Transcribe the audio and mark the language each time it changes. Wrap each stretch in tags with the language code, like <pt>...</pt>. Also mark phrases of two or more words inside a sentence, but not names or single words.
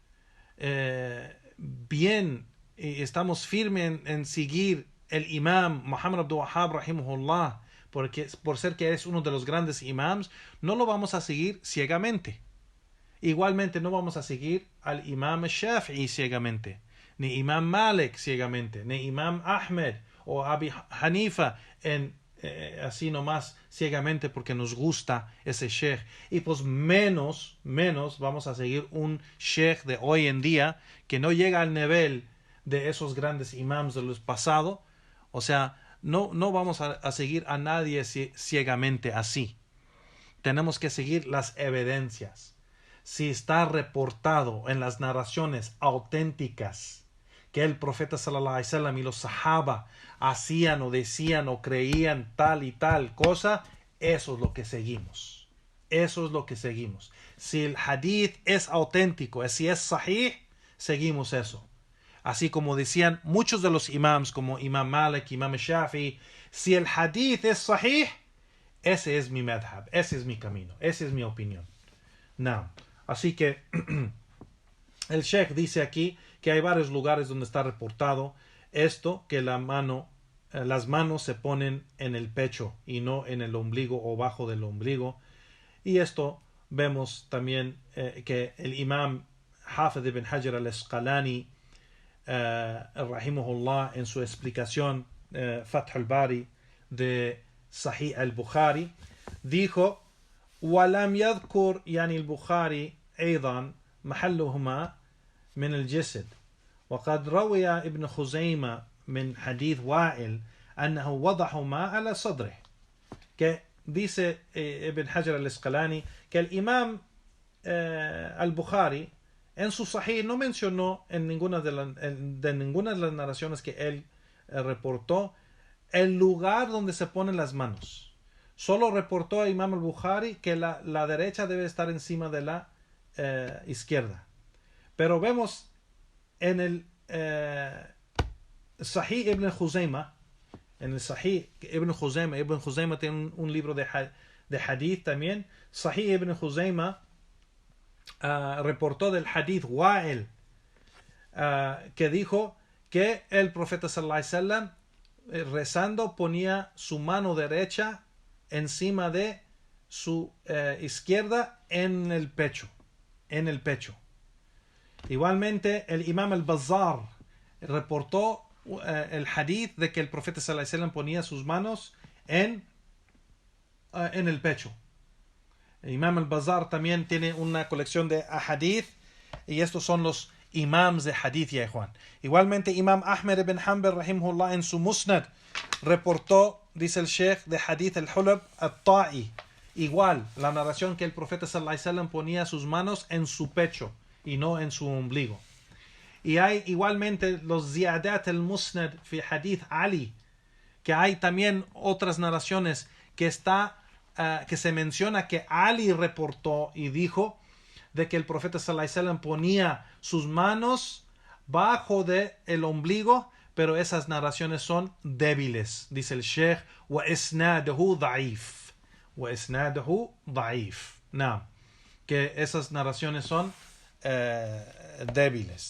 <es>bien, y estamos firmes en seguir el imam Muhammad Abdul Wahhab rahimahullah, por ser que es uno de los grandes imams, no lo vamos a seguir ciegamente. Igualmente no vamos a seguir al imam Shafi'i ciegamente, ni imam Malik ciegamente, ni imam Ahmed o Abi Hanifa así nomás ciegamente porque nos gusta ese sheikh. Y pues menos vamos a seguir un sheikh de hoy en día que no llega al nivel de esos grandes imams de los pasados. O sea, no vamos a seguir a nadie ciegamente así. Tenemos que seguir las evidencias. Si está reportado en las narraciones auténticas que el profeta</es> <ar>صلى الله عليه وسلم</ar> <es>y los sahaba hacían o decían o creían tal y tal cosa, eso es lo que seguimos. Eso es lo que seguimos. Si el hadith es auténtico, si es sahih, seguimos eso. Así como decían muchos de los imams, como Imam Malik, Imam Shafi, si el hadith es sahih, ese es mi madhab, ese es mi camino, esa es mi opinión. No. Así que el Sheikh dice aquí que hay varios lugares donde está reportado esto, que las manos se ponen en el pecho y no en el ombligo o bajo del ombligo. Y esto vemos también que el imam Hafid ibn Hajar al-Asqalani rahimahullah, en su explicación Fath al-Bari de Sahih al-Bukhari, dijo:</es> <ar>ولم يذكر يعني البخاري أيضا محلهما من الجسد، وقد روي ابن خزيمة من حديث وائل أنه وضعهما على صدره.</ar> <es>Que dice Ibn Hajar al-Asqalani que el imam al-Bukhari en su Sahih no mencionó en ninguna de las narraciones que él reportó el lugar donde se ponen las manos. Solo reportó a Imam al-Bukhari que la derecha debe estar encima de la izquierda. Pero vemos en el Sahih Ibn Khuzayma, en el Sahih Ibn Khuzayma tiene un libro de hadith también. Sahih Ibn Khuzayma reportó del hadith Wa'il, que dijo que el profeta</es> <ar>صلى الله عليه وسلم</ar> <es>rezando ponía su mano derecha encima de su izquierda en el pecho. Igualmente el imam al-Bazzar reportó el hadith de que el profeta</es> <ar>صلى الله عليه وسلم</ar> <es>ponía sus manos en el pecho. El imam al-Bazzar también tiene una colección de hadith, y estos son los imams de hadith, ya Juan. Igualmente imam Ahmed ibn Hanbal rahimahullah en su Musnad reportó, dice el Sheikh, de hadith al-Hulab al-Ta'i, igual la narración que el profeta</es> <ar>صلى الله عليه وسلم</ar> <es>ponía sus manos en su pecho y no en su ombligo. Y hay igualmente los</es> <ar>زيادات المسند في حديث علي,</ar> <es>que hay también otras narraciones que se menciona que Ali reportó y dijo de que el profeta</es> <ar>صلى الله عليه وسلم</ar> <es>ponía sus manos bajo el ombligo, pero esas narraciones son débiles, dice el Sheikh,</es> <ar>وإسناده ضعيف.</ar> <es>No, que esas narraciones son débiles.</es>